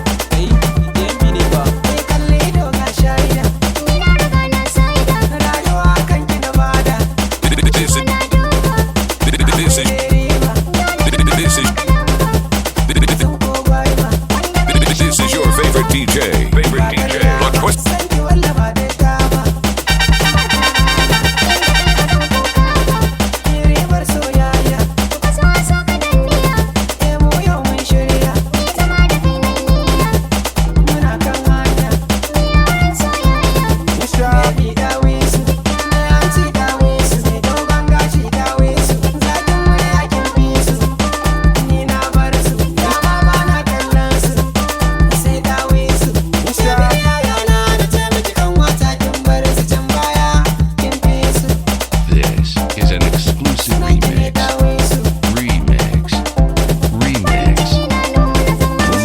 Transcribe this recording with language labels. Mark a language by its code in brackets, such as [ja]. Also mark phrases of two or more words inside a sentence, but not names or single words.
[ha] Kai, yan mini ba. Kai kalle ido ga shaida. Rayuwa kan ki na bada. [en] This is, this is, this is, this is your favorite D J. Favorite D J. Request. [ha] San ki walla ba da dama. Ribar soyayya. Eh, mu yau mun shirya. Muna kan hanya. Baby dawisu, mai hanci dawisu, mai dogon gashi dawisu. Zakin wuri a kin fi su. Ni na bar su, dama ba na kallon su. Sai dawisu. Baby yaya na, na ce miki kan wata kin bar su can baya. Kin fi su. [en] This is an exclusive remix. Remix. Remix. Remix.